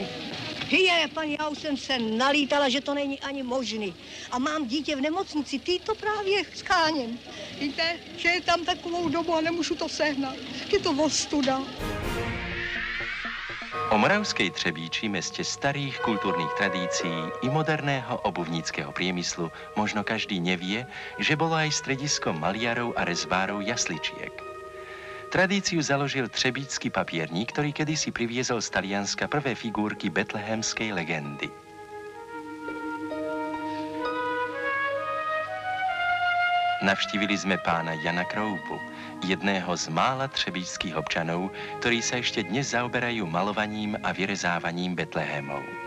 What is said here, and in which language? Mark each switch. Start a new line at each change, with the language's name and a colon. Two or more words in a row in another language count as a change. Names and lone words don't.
Czech: Hyje, paní, já už jsem se nalítala, že to není ani možný. A mám dítě v nemocnici, ty to právě scháním. Víte, že je tam takovou dobu a nemůžu to sehnat. Je to ostuda.
Slovak: O Moravskej Třebíči,
Czech: městě starých kulturních tradicí
Slovak: i moderného obuvnického priemyslu možno každý nevie, že bolo aj stredisko maliarov a rezbárov jasličiek. Tradíciu založil třebíčský papierník, ktorý kedysi priviezol z Talianska prvé figurky betlehemskej legendy. Navštívili sme pána Jana Kroupu, jedného z mála třebíčských občanov, ktorí sa ešte dnes zaoberajú malovaním a vyrezávaním betlehemov.